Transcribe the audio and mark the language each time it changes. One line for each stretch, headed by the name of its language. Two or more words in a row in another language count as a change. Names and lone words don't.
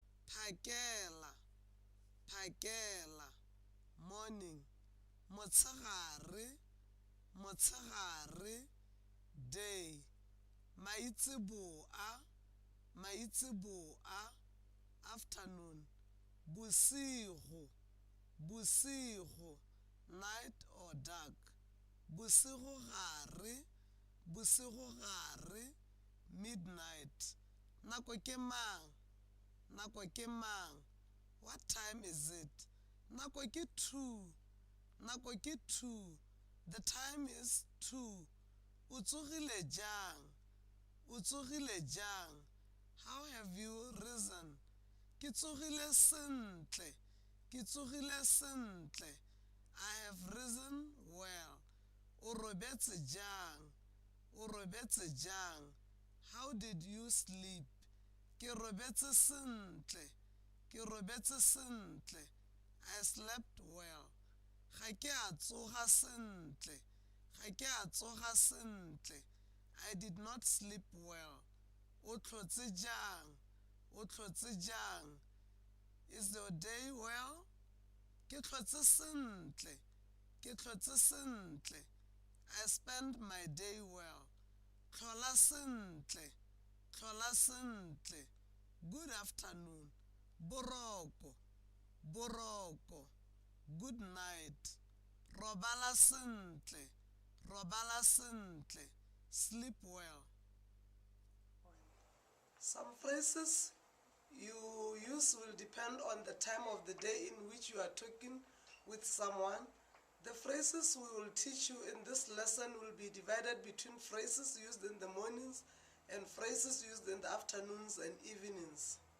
Tswana: phakela, phakela, morning, motshegare, motshegare, day, maitsiboa, maitsiboa, afternoon, bosigo, bosigo,
English: night or dark,
Tswana: bosigo gare, bosigo gare, midnight, nako ke mang, nako ke mang,
English: what time is it,
Tswana: nako ke 2, nako ke 2,
English: the time is 2,
Tswana: o tsogile jang, o tsogile jang,
English: how have you risen,
Tswana: ke tsogile sentle, ke tsogile sentle,
English: I have risen well,
Tswana: o robetse jang, o robetse jang,
English: how did you sleep,
Tswana: ke robetse sentle, ke robetse sentle,
English: I slept well,
Tswana: ga ke a tsoga sentle, ga ke a tsoga sentle,
English: I did not sleep well,
Tswana: o tlhotse jang, o tlhotse jang,
English: is your day well,
Tswana: ke tlhotse sentle, ke tlhotse sentle,
English: I spend my day well,
Tswana: tlhola sentle, tlhola sentle,
English: good afternoon,
Tswana: boroko, boroko,
English: good night,
Tswana: robala sentle, robala sentle,
English: sleep well. Some phrases you use will depend on the time of the day in which you are talking with someone. The phrases we will teach you in this lesson will be divided between phrases used in the mornings and phrases used in the afternoons and evenings.